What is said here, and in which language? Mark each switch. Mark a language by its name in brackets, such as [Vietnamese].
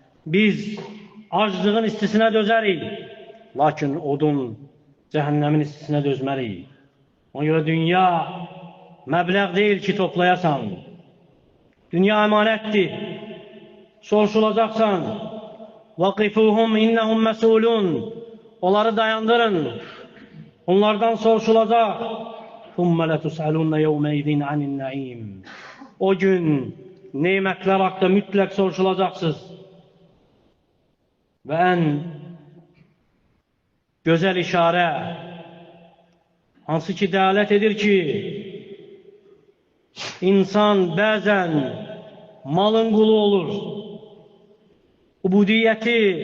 [Azerbaijani] Biz aclığın istisinə dözərik, lakin odun cəhənnəmin istisinə dözmərik. Ona görə dünya məbləğ deyil ki, toplayasan. Dünya əmanətdir, soruşulacaqsan. [Arabic] وَقِفُوهُمْ إِنَّهُمْ مَسْئُولُونَ. [Azerbaijani] Onları dayandırın, onlardan soruşulacaq. [Arabic] ثُمَّ لَتُسْأَلُونَ يَوْمَئِذٍ عَنِ النَّعِيمِ. [Azerbaijani] O gün nemətlər haqqında mütləq soruşulacaqsınız. Və ən gözəl işarə, hansı ki dəlalət edir ki, insan bəzən malın qulu olur. Ubudiyyəti